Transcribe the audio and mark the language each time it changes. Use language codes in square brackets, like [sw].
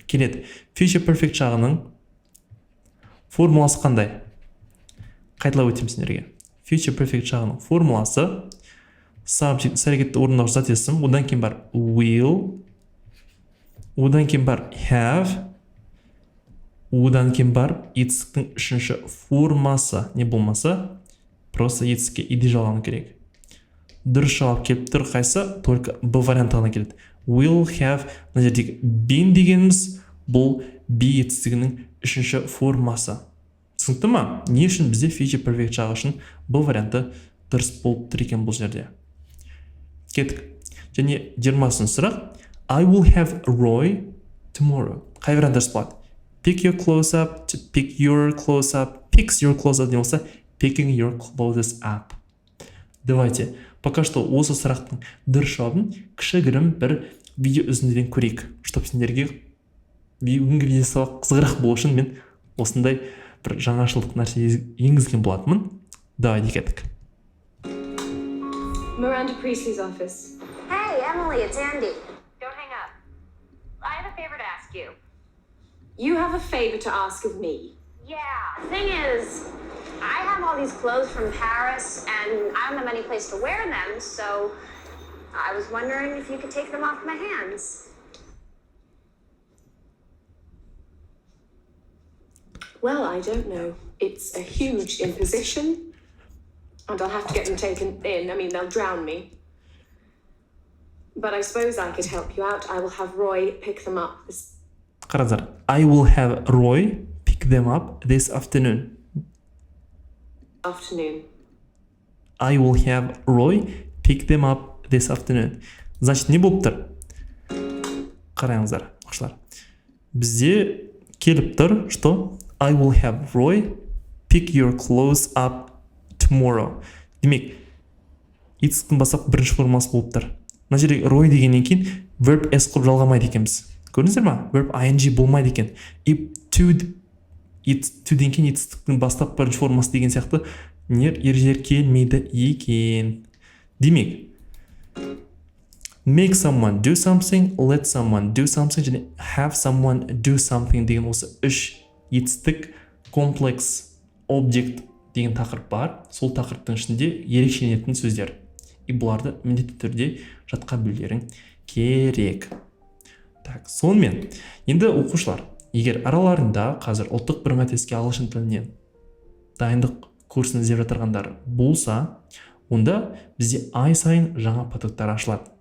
[kk] Келеді. Future perfect жағының формуласы қандай? Қайталап өтемін сендерге. Future perfect жағының формуласы subject, әрекетті орындаушы зат есім, одан кейін бар will, одан кейін бар have, одан кейін барып етістіктің үшінші формасы не болмаса просто етістікке иде жалғану керек. Дұрыс жауап келіп тұр қайсы? Только Б варианты ғана келеді. Will have, мына жердегі been дегеніміз бұл be етістігінің үшінші формасы. Түсінікті ма? Не үшін бізде future perfect жағы үшін Б варианты дұрыс болып тұр екен бұл жерде. Кеттік. Және 20-шы сұрақ. [en] I will have Roy tomorrow. [kk] Қай вариант дұрыс болады? [en] Pick your clothes up, to pick your clothes up, picks your clothes up [kk] демелса, [en] picking your clothes up. [kk] Давайте, пока что осы сұрақтың дұрыс жауабын кішігірім бір видео үзіндіден көрейік. Чтоб сендерге бүгінгі видео сабақ қызығырақ болу үшін мен осындай бір жаңашылдық нәрсе енгізген болатынмын. Давайте кеттік. [en] Miranda Priestley's office. Hey, Emily, it's Andy. Don't hang up. I have a favor to ask you. You have a favor to ask of me. Yeah, thing is, I have all these clothes from Paris, and I don't have any place to wear them, so I was wondering if you could take them off my hands. Well, I don't know. It's a huge imposition, and I'll have to get them taken in. I mean, they'll drown me. But I suppose I could help you out. I will have Roy pick them up this [kk] Қараңыздар. [en] I will have Roy pick them up this afternoon. afternoon. I will have Roy pick them up this afternoon. [kk] Значит, не болып тұр? Қараңыздар, оқушылар. Бізде келіп тұр, что [en] I will have Roy pick your clothes up tomorrow. [kk] Демек, етістіктің бастапқы бірінші формасы болып тұр. Мына жерде Roy дегеннен кейін verb s қылып жалғамайды екенбіз. Көрдіңіздер ма? Verb ing болмайды екен. И to-ден кейін етістіктің бастапқы бірінші формасы деген сияқты ережелер келмейді екен. Демек, [en] make someone do something, let someone do something [kk] және [en] have someone do something [kk] деген осы үш етістік комплекс object деген тақырып бар. Сол тақырыптың ішінде ерекшеленетін сөздер. И бұларды міндетті түрде жатқа білулерің керек. Так, сонымен, енді оқушылар, егер араларында қазір ұлттық бірыңғай тестке ағылшын тілінен дайындық курсын іздеп жатырғандар болса, онда бізде ай сайын жаңа потоктар ашылады.